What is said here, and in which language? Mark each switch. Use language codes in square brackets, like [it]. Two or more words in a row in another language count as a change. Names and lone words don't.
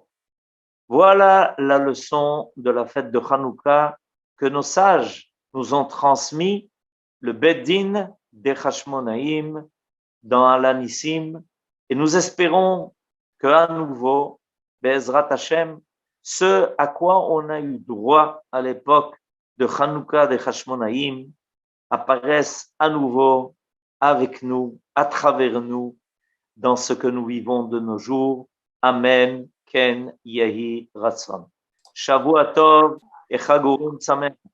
[fr] Voilà la leçon de la fête de Hanouka que nos sages nous ont transmis, le Beddin des Hashmonaïm dans Alanissim, et nous espérons qu'à nouveau, [he] בעזרת השם, [fr] ce à quoi on a eu droit à l'époque de Hanouka des Hashmonaïm apparaissent à nouveau avec nous, à travers nous, dans ce que nous vivons de nos jours. [he] אמן כן יהי רצון. שבוע טוב et חג אורים שמח.